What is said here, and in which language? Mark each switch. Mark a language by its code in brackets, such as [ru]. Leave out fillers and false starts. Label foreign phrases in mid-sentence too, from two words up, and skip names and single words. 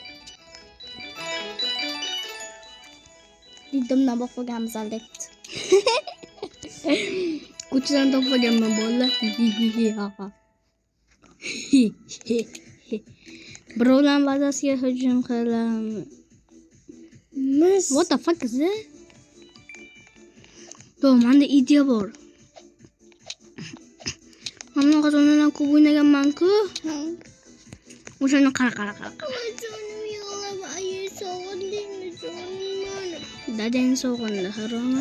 [uz] Diddimdan boqmaganmiz albatta. Ko'chadan topganman bo'ldi. Birovlar bazasiga hujum qilamiz. [en] What the fuck is it? [uz] Yo, menda ideya bor. Mana qozondan ko'p o'ynaganman-ku. O'shani qara. Jonim yo'q, ayi sog'indingmi jonim? Dadang sog'indi, haromi.